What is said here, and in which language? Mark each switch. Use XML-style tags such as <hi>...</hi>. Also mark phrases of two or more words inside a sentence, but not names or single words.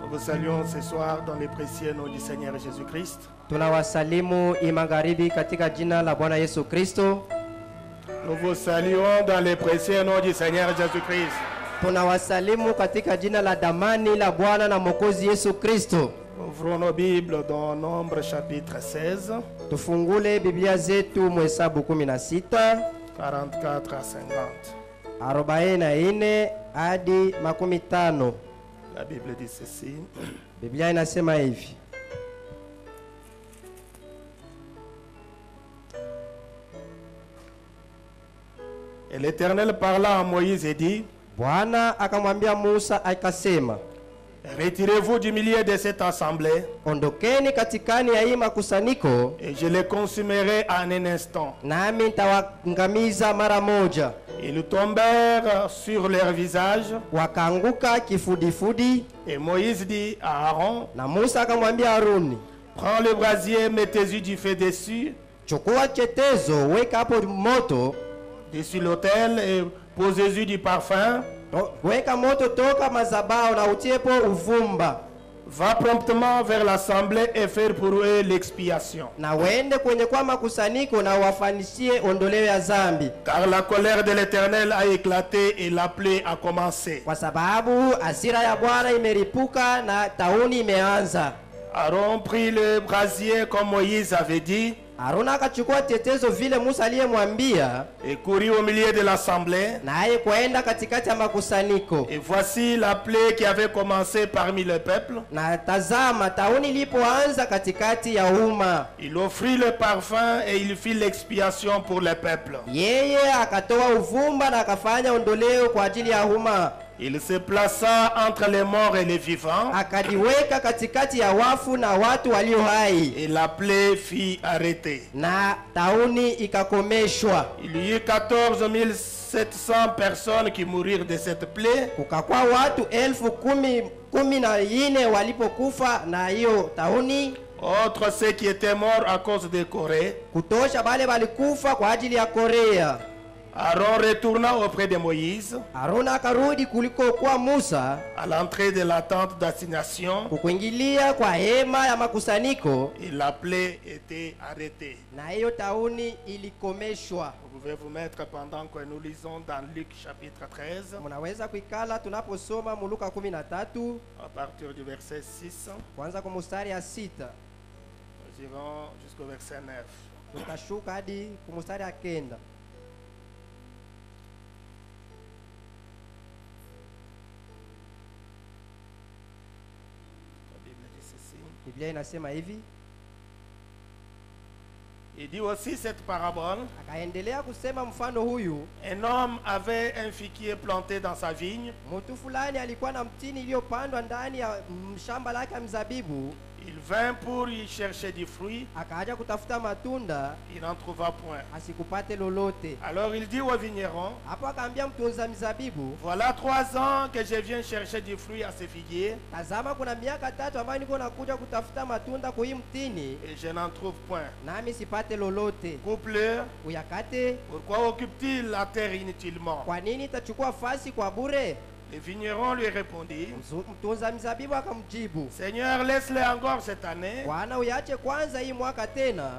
<fr>saluons ce soir dans le précieux nom du Seigneur Jésus-Christ.</fr> <sw>Tunawasalimu imangaribi katika jina la Bwana Yesu Kristo.</sw> <fr>Nous vous saluons dans le précieux nom du Seigneur Jésus-Christ.</fr> <sw>Tunawasalimu katika jina la damani la Bwana na Mwokozi Yesu Kristo.</sw> <fr>Ouvrons nos Bibles dans Nombre chapitre 16.</fr> <sw>Tufungule Biblia zetu Mhesabu 16</sw> <fr>44 à 50.</fr> <sw>44 hadi 50.</sw> <fr>La Bible dit ceci.</fr> <sw>Biblia inasema hivi.</sw> <fr>Et l'Éternel parla à Moïse et dit:</fr> <sw>Bwana akamwambia Musa akasema,</sw> <fr>retirez-vous du milieu de cette assemblée,</fr> <sw>ondokeni katikani ya hii makusanyiko,</sw> <fr>et je les consumerai en un instant.</fr> <sw>nami nitawangamiza mara moja.</sw> <fr>Ils tombèrent sur leur visage,</fr> <sw>Wakaanguka kifudifudi,</sw> <fr>et Moïse dit à Aaron:</fr> <sw>na Musa akamwambia Haruni,</sw> <fr>prends le brasier, mettez-y du feu dessus,</fr> <sw>chukua chetezo, weka hapo moto,</sw> <fr>dessus l'autel, et posez-y du parfum.</fr> <sw>weka moto toka mazabao na utiepo uvumba.</sw> <fr>Va promptement vers l'assemblée et faire pour eux l'expiation.</fr> <sw>Na wende kwenye kwa makusanyiko na wafanishie ondoleo ya zambi.</sw> <fr>Car la colère de l'Éternel a éclaté et la plaie a commencé.</fr> <sw>Kwa sababu hasira ya Bwana imeripuka na tauni imeanza.</sw> <fr>Aaron prit le brasier comme Moïse avait dit,</fr> <sw>Aruna akachukua tetezo vile Musa aliyemwambia,</sw> <fr>et courut au milieu de l'assemblée.</fr> <sw>naye kwenda katikati ya makusanyiko.</sw> <fr>Et voici la plaie qui avait commencé parmi le peuple.</fr> <sw>Na tazama, tauni ilipoanza katikati ya umma,</sw> <fr>Il offrit le parfum et il fit l'expiation pour le peuple.</fr> <sw>yeye akatoa uvumba na akafanya ondoleo kwa ajili ya umma.</sw> <fr>Il se plaça entre les morts et les vivants,</fr> <sw>Akajiweka katikati ya wafu na watu walio hai,</sw> <fr>et la plaie fit arrêter.</fr> <sw>na tauni ikakomeshwa.</sw> <fr>Il y eut 14 700 personnes qui mourirent de cette plaie,</fr> <sw>Kukakwa watu 10,014 walipokufa na hiyo tauni,</sw> <fr>autres ceux qui étaient morts à cause de Corée.</fr> <sw>kutosha bale walikufa kwa ajili ya Korea.</sw> <fr>Aaron retourna auprès de Moïse</fr> <sw>Aruna akarudi kuliko kwa Musa,</sw> <fr>à l'entrée de la tente d'assignation,</fr> <sw>kukuingilia kwa hema ya makusanyiko,</sw> <fr>et la plaie était arrêtée.</fr> <sw>na hiyo tauni ilikomeshwa.</sw> <fr>Vous pouvez vous mettre pendant que nous lisons dans Luc chapitre 13,</fr> <sw>Munaweza kuikala tunaposoma Luka 13</sw> <fr>à partir du verset 6,</fr> <sw>kwanza kwa mstari ya 6</sw> <fr>nous irons jusqu'au verset 9.</fr> <sw>tukashuka hadi kwa mstari ya 9.</sw> <fr>La Bible dit ceci.</fr> <sw>Biblia inasema hivi.</sw> <fr>Il dit aussi cette parabole.</fr> <sw>Akaendelea kusema mfano huyu,</sw> <fr>Un homme avait un figuier planté dans sa vigne.</fr> <sw>mtu fulani alikuwa na mtini iliyopandwa ndani ya shamba lake ya mzabibu.</sw> <fr>Il vint pour y chercher du fruit.</fr> <sw>Akaja kutafuta matunda,</sw> <fr>Il n'en trouva point.</fr> <sw>asikupate lolote.</sw> <fr>Alors il dit au vigneron:</fr> <sw>Hapo akaambia mtunza mzabibu,</sw> <fr>voilà 3 ans que je viens chercher du fruit à ce figuier,</fr> <sw>tazama kuna miaka 3 ambayo niko nakuja kutafuta matunda kwa hii mtini,</sw> <fr>et je n'en trouve point.</fr> <sw>nami sipate lolote.</sw> <fr>Coupe-le.</fr> <sw>Uyakate.</sw> <fr>Pourquoi occupe-t-il la terre inutilement?</fr> <sw>Kwa nini itachukua fasi kwa bure?</sw> <fr>Le vigneron lui répondit:</fr> <sw>Mtunza mzabibu akamjibu,</sw> <fr>Seigneur, laisse-le encore cette année.</fr> <sw>Bwana, uyache kwanza hii mwaka tena,</sw>